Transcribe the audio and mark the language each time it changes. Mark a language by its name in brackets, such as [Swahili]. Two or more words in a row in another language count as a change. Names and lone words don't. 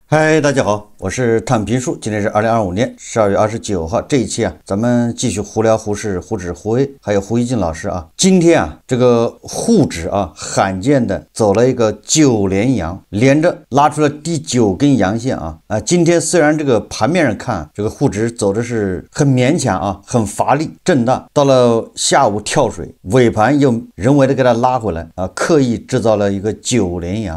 [Chinese] 嗨，大家好，我是探评书。今天是2025年12月29号，这一期咱们继續胡聊胡適、胡轾、胡威，還有胡一進老師今天這個滬指罕見的走了一個9連陽，連着拉出了第9根陽線今天雖然這個盤面上看，這個滬指走的是很勉強很乏力震盪，到了下午跳水，尾盤又人為的給它拉回來刻意制造了一個9連陽。